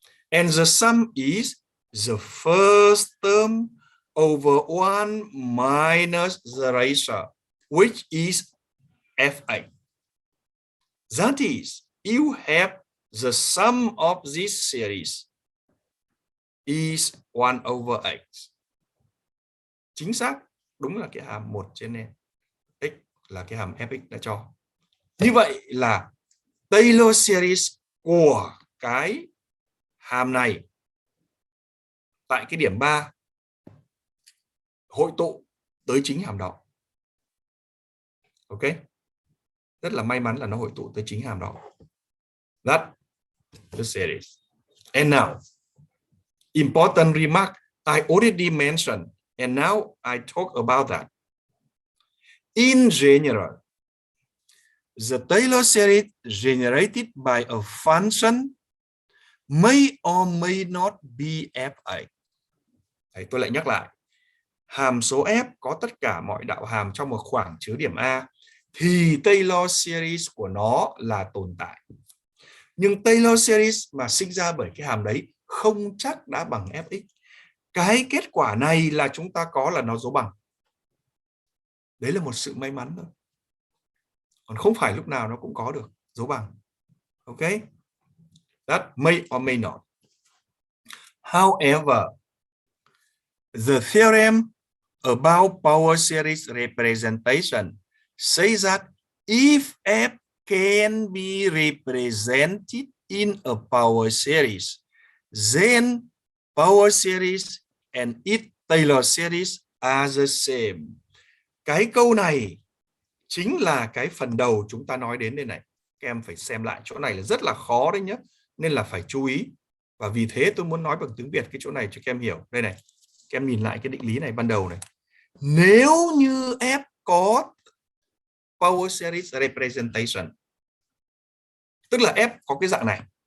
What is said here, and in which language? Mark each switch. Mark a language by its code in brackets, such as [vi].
[en] And the sum is the first term over 1 minus the ratio, which is Fi. That is, you have the sum of this series is 1 over x. [vi] Chính xác, đúng là cái hàm 1 trên n. X là cái hàm Fx đã cho. Như vậy là Taylor series của cái hàm này tại cái điểm 3 hội tụ tới chính hàm đó. Ok. Rất là may mắn là nó hội tụ tới chính hàm đó. [en] That the series. And now, important remark I already mentioned, and now I talk about that. In general, the Taylor series generated by a function may or may not be Fi. [vi] Đấy, tôi lại nhắc lại. Hàm số f có tất cả mọi đạo hàm trong một khoảng chứa điểm A thì Taylor series của nó là tồn tại. Nhưng Taylor series mà sinh ra bởi cái hàm đấy không chắc đã bằng Fx. Cái kết quả này là chúng ta có là nó dấu bằng. Đấy là một sự may mắn thôi. Còn không phải lúc nào nó cũng có được dấu bằng. [en] Ok? That may or may not. However, the theorem about power series representation says that if F can be represented in a power series, then power series and its Taylor series are the same. [vi] Cái câu này chính là cái phần đầu chúng ta nói đến đây này. Các em phải xem lại, chỗ này là rất là khó đấy nhé, nên là phải chú ý. Và vì thế tôi muốn nói bằng tiếng Việt cái chỗ này cho các em hiểu. Đây này, các em nhìn lại cái định lý này ban đầu này. Nếu như F có power series representation, tức là F có cái dạng này.